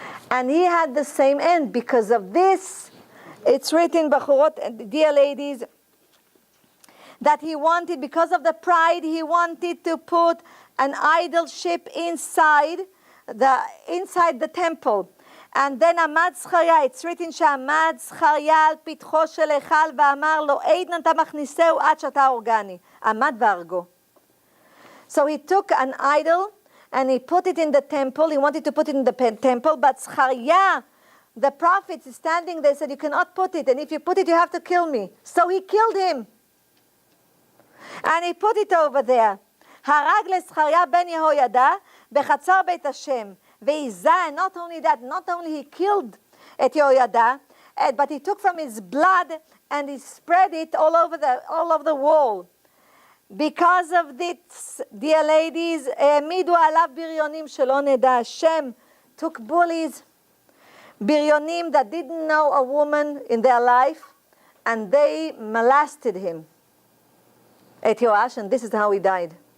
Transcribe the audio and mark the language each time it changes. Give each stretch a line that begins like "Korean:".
English: And he had the same end because of this. It's written, Bachurot, dear ladies, that he wanted, because of the pride, he wanted to put an idol ship inside the temple. And then
Hebrew: עמד זכריה, it's written שעמד זכריה על פתחו של היכל ואמר לו, עדן אתה מכניסהו עד שאתה אורגני. עמד והרגו.
English: So he took an idol and he put it in the temple. He wanted to put it in the temple, but Zechariah the prophet is standing there, said, you cannot put it, and if you put it, you have to kill me. So he killed him. And he put it over there.
Hebrew: הרג לזכריה בן יהוידע בחצר בית השם. והיזה,
English: and not only that, not only he killed
Hebrew: את יהוידע,
English: but he took from his blood and he spread it all over the wall. Because of this, dear ladies,
Hebrew: העמידו עליו בריונים שלא נדע.
English: Hashem took bullies, בריונים that didn't know a woman in their life, and they molested him at Yehoash, and this is how he died.